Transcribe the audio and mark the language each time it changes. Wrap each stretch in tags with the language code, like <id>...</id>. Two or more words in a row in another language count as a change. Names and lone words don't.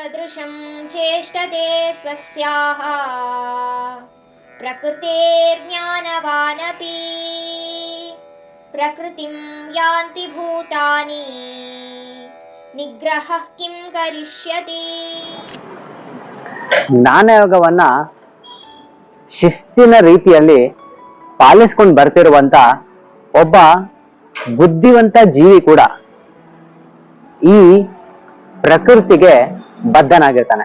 <sa>तादृशं चेष्टते स्वस्याः प्रकृतेर्ज्ञानवानपि प्रकृतिं यान्ति भूतानि निग्रहः किं करिष्यति.</sa> <kn>ಜ್ಞಾನಯೋಗವನ್ನ ಶಿಸ್ತಿನ ರೀತಿಯಲ್ಲಿ ಪಾಲಿಸ್ಕೊಂಡು ಬರ್ತಿರುವಂತ ಒಬ್ಬ ಬುದ್ಧಿವಂತ ಜೀವಿ ಕೂಡ ಈ ಪ್ರಕೃತಿಗೆ ಬದ್ಧನಾಗಿರ್ತಾನೆ.</kn>